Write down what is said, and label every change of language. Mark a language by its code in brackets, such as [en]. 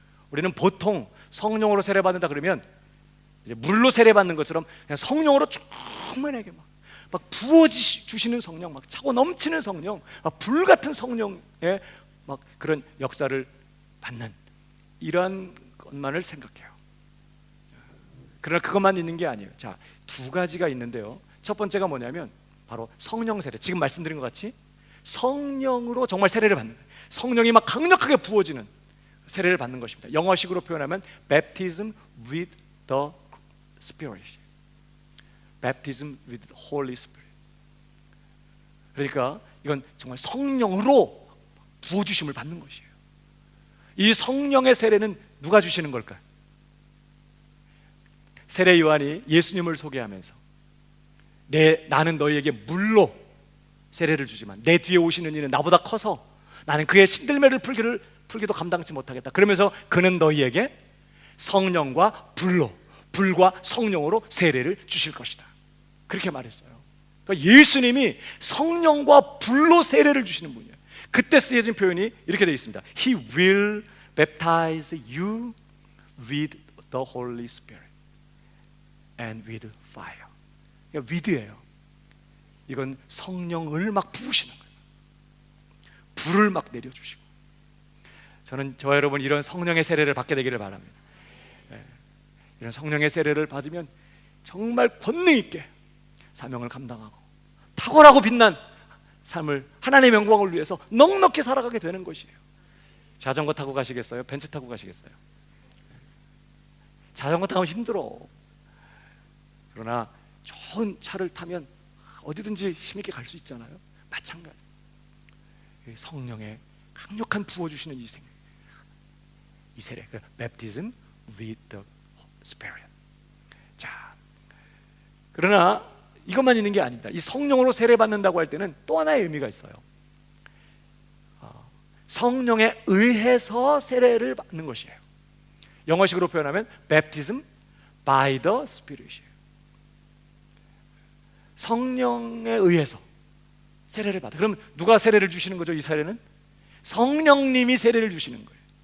[ko] 우리는 보통 성령으로 세례받는다 그러면 이제 물로 세례받는 것처럼 그냥 성령으로 충만하게 막 부어주시는 성령, 막 차고 넘치는 성령, 막 불 같은 성령의 막 그런 역사를 받는 이러한 것만을 생각해요. 그러나 그것만 있는 게 아니에요. 자, 두 가지가 있는데요. 첫 번째가 뭐냐면 바로 성령 세례. 지금 말씀드린 것 같이 성령으로 정말 세례를 받는 거예요. 성령이 막 강력하게 부어지는 세례를 받는 것입니다. 영어식으로 표현하면 [en] baptism with the Spirit, baptism with the Holy Spirit. [ko] 그러니까 이건 정말 성령으로 부어주심을 받는 것이에요. 이 성령의 세례는 누가 주시는 걸까요? 세례 요한이 예수님을 소개하면서 나는 너희에게 물로 세례를 주지만 내 뒤에 오시는 이는 나보다 커서 나는 그의 신들매를 풀기도 감당치 못하겠다. 그러면서 그는 너희에게 성령과 불과 성령으로 세례를 주실 것이다. 그렇게 말했어요. 그러니까 예수님이 성령과 불로 세례를 주시는 분이에요. 그때 쓰여진 표현이 이렇게 되어 있습니다. [en] He will baptize you with the Holy Spirit and with fire. [ko] 그러니까 with예요. 이건 성령을 막 부으시는 거예요. 불을 막 내려주시고. 저는 저와 여러분 이런 성령의 세례를 받게 되기를 바랍니다. 이런 성령의 세례를 받으면 정말 권능 있게 사명을 감당하고 탁월하고 빛난 삶을 하나님의 영광을 위해서 넉넉히 살아가게 되는 것이에요. 자전거 타고 가시겠어요? 벤츠 타고 가시겠어요? 자전거 타면 힘들어. 그러나 좋은 차를 타면 어디든지 힘있게 갈 수 있잖아요. 마찬가지. 성령의 강력한 부어주시는 이 세례, [en] baptism with the Spirit. [ko] 자, 그러나 이것만 있는 게 아닙니다. 이 성령으로 세례 받는다고 할 때는 또 하나의 의미가 있어요. 성령에 의해서 세례를 받는 것이에요. 영어식으로 표현하면 [en] baptism by the Spirit이에요. [ko] 성령에 의해서 세례를 받아. 그럼 누가 세례를 주시는 거죠? 이 세례는 성령님이 세례를 주시는 거예요.